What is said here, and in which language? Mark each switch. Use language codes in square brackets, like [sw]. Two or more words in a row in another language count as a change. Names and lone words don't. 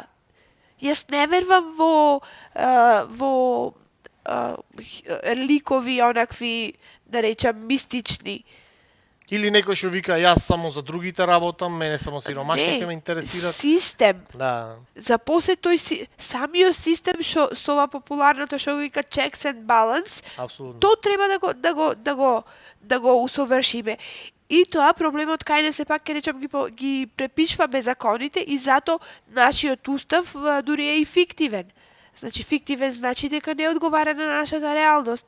[mk] Јас не вервам во ликови онакви, да речам, мистични. Или некој што вика јас само за другите работам, мене само сиромашните ме интересираат. Систем. Да. За после тој самиот систем што со ова популарното што го вика [en] checks and balance, [mk] Апсолутно. тоа треба да го усовршиме. И тоа проблемот кај не се пак ќе речам ги препишваме законите и зато нашиот устав дури е и фиктивен. Значи фиктивен значи дека не одговара на нашата реалност.